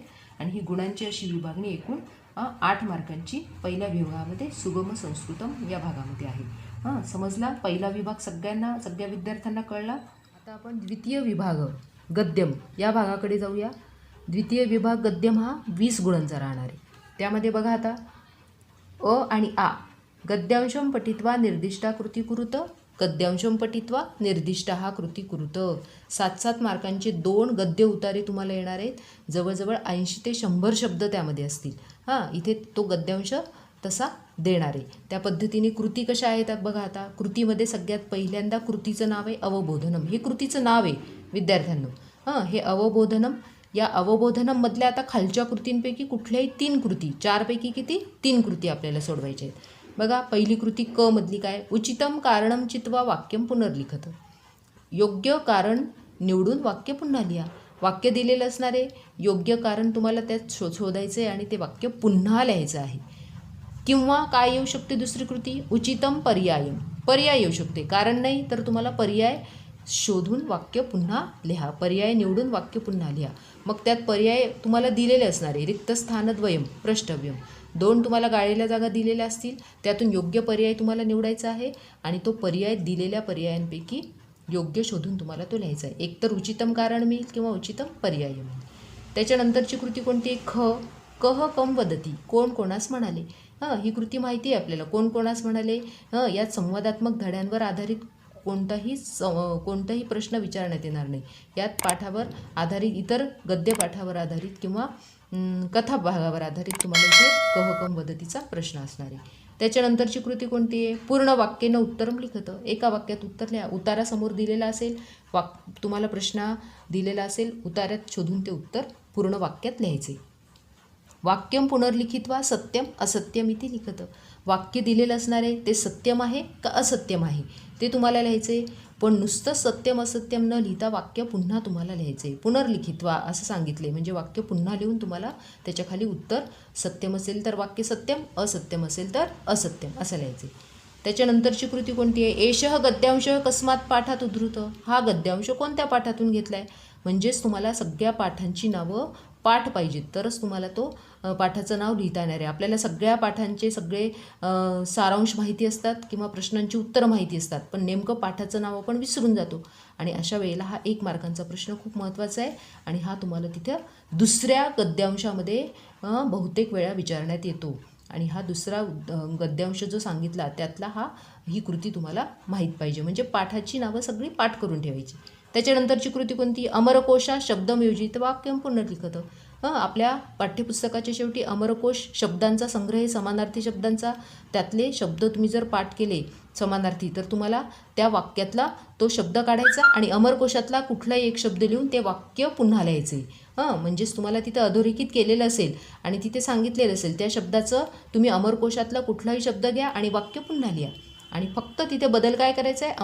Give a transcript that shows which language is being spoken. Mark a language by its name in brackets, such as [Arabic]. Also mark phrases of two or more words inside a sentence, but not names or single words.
[Marathi] आणि ही गुणांची अशी विभागणी एकूण 8 मार्कांची पहिल्या विभागामध्ये सुगम संस्कृतम या भागामध्ये आहे. समजला? पहिला विभाग सगळ्या विद्यार्थ्यांना कळला. आता आपण द्वितीय विभाग गद्यम या भागाकडे जाऊया. द्वितीय विभाग गद्यम हा 20 गुणांचा राहणार आहे. त्यामध्ये बघा आता अ आणि आ. [Sanskrit] गद्यांशम पठित्वा निर्दिष्टा कृती कुरुत. गद्यांशम पठित्वा निर्दिष्टा हा कृती कुरुत. [Marathi] 7 मार्कांचे 2 गद्य उतारे तुम्हाला येणार आहेत. जवळजवळ 80 ते 100 शब्द त्यामध्ये असतील. इथे तो गद्यांश तसा देणार आहे. त्या पद्धतीने कृती कशा आहेत बघा. आता कृतीमध्ये सगळ्यात पहिल्यांदा कृतीचं नाव आहे अवबोधनम. हे कृतीचं नाव आहे विद्यार्थ्यांनो. हे अवबोधनम. या अवबोधनममधल्या आता खालच्या कृतींपैकी कुठल्याही 3 कृती, 4 पैकी किती 3 कृती आपल्याला सोडवायच्या आहेत. बघा, पहिली कृती क मधली काय? [Sanskrit] उचितम कारणम चित्वा वाक्यम पुनर्लिखत. [Marathi] योग्य कारण निवडून वाक्य पुन्हा लिहा. वाक्य दिलेलं असणार आहे, योग्य कारण तुम्हाला त्यात शोधायचं आहे आणि ते वाक्य पुन्हा लिहायचं आहे. किंवा काय येऊ शकते दुसरी कृती? [Sanskrit] उचितम पर्यायम. [Marathi] पर्याय येऊ शकते. कारण नाही तर तुम्हाला पर्याय शोधून वाक्य पुन्हा लिहा. पर्याय निवडून वाक्य पुन्हा लिहा. मग त्यात पर्याय तुम्हाला दिलेले असणार आहे. [Sanskrit] रिक्त स्थानद्वयम प्रष्टव्यम, [Marathi] 2 तुम्हाला गाळलेल्या जागा दिलेल्या असतील, त्यातून योग्य पर्याय तुम्हाला निवडायचा आहे आणि तो पर्याय दिलेल्या पर्यायांपैकी योग्य शोधून तुम्हाला तो लिहायचा आहे. एकतर उचितम कारण मिळेल किंवा उचितम पर्याय मिळेल. त्याच्यानंतरची कृती कोणती आहे? [Sanskrit] कह कम वदती, [Marathi] कोण कोणास म्हणाले. ही कृती माहिती आहे आपल्याला, कोण कोणास म्हणाले. यात संवादात्मक धड्यांवर आधारित कोणताही प्रश्न विचारण्यात येणार नाही. यात पाठावर आधारित, इतर गद्यपाठावर आधारित किंवा कथा भागावर आधारित तुम्हाला इथे [Sanskrit] कह कम वदतीचा [Marathi] प्रश्न असणार आहे. त्याच्यानंतरची कृती कोणती आहे? [Sanskrit] पूर्ण वाक्येनं उत्तरम लिखत, [Marathi] एका वाक्यात उत्तर लिहा. उतारासमोर दिलेला असेल, तुम्हाला प्रश्न दिलेला असेल, उतार्यात शोधून ते उत्तर पूर्ण वाक्यात लिहायचे. [Sanskrit] वाक्यम पुनर्लिखित्वा सत्यम असत्यम इति लिखत, [Marathi] वाक्य दिलेलं असणार आहे ते सत्यम आहे का असत्यम आहे ते तुम्हाला लिहायचे. पण नुसतं [Sanskrit] सत्यम असत्यम [Marathi] न लिहिता वाक्य पुन्हा तुम्हाला लिहायचे. पुनर्लिखित्वा असं सांगितले म्हणजे वाक्य पुन्हा लिहून तुम्हाला त्याच्याखाली उत्तर सत्यम असेल तर वाक्य सत्यम, असत्यम असेल तर असत्यम असं लिहायचे. त्याच्यानंतरची कृती कोणती आहे? [Sanskrit] एषः गद्यांश कस्मात पाठात उद्धृत, [Marathi] हा गद्यांश कोणत्या पाठातून घेतला आहे. म्हणजेच तुम्हाला सगळ्या पाठांची नावं पाठ पाहिजेत तरच तुम्हाला तो पाठाचं नाव लिहिता येणार आहे. आपल्याला सगळ्या पाठांचे सगळे सारांश माहिती असतात किंवा प्रश्नांची उत्तरं माहिती असतात, पण नेमकं पाठाचं नाव आपण विसरून जातो आणि अशा वेळेला हा 1 मार्कांचा प्रश्न खूप महत्त्वाचा आहे आणि हा तुम्हाला तिथं दुसऱ्या गद्यांशामध्ये बहुतेक वेळा विचारण्यात येतो आणि हा दुसरा गद्यांश जो सांगितला त्यातला ही कृती तुम्हाला माहीत पाहिजे. म्हणजे पाठाची नावं सगळी पाठ करून ठेवायची. त्याच्यानंतरची कृती कोणती? [Sanskrit] अमरकोशा शब्दमयोजित वाक्यम पुनर्लिखत, [Marathi] आपल्या पाठ्यपुस्तकाच्या शेवटी अमरकोश शब्दांचा संग्रह आहे, समानार्थी शब्दांचा. त्यातले शब्द तुम्ही जर पाठ केले समानार्थी तर तुम्हाला त्या वाक्यातला तो शब्द काढायचा आणि अमरकोशातला कुठलाही एक शब्द लिहून ते वाक्य पुन्हा लिहायचे. म्हणजेच तुम्हाला तिथं अधोरेखित केलेलं असेल आणि तिथे सांगितलेलं असेल त्या शब्दाचं तुम्ही अमरकोशातला कुठलाही शब्द घ्या आणि वाक्य पुन्हा लिहा आणि फक्त तिथे बदल काय करायचा आहे?